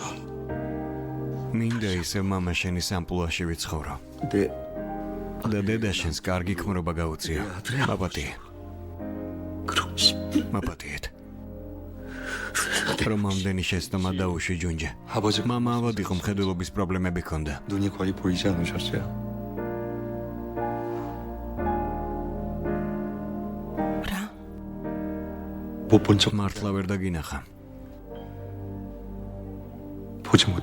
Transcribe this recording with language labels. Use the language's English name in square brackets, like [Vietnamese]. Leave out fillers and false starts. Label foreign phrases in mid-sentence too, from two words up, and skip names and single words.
[Georgian] მინდა ისე მამაშენის ამპლუაში ვიცხოვრო. [Korean] 내 [Georgian] და დედაშენს კარგი ქმრობა გაუწია. მაპატი. მაპატიეთ. რომ ამდენი შეცდომა დაუშვი ჯუნჯე. [Korean] 아버지 [Georgian] მამა ავად იყო მხედველობის პრობლემები ჰქონდა. [Korean] 눈이 거의 보이지 않으셨어요. [Georgian] რა? [Korean] 못 본 척 [Georgian] მართლა ვერ დაგინახა. [Korean] 보지 못하시.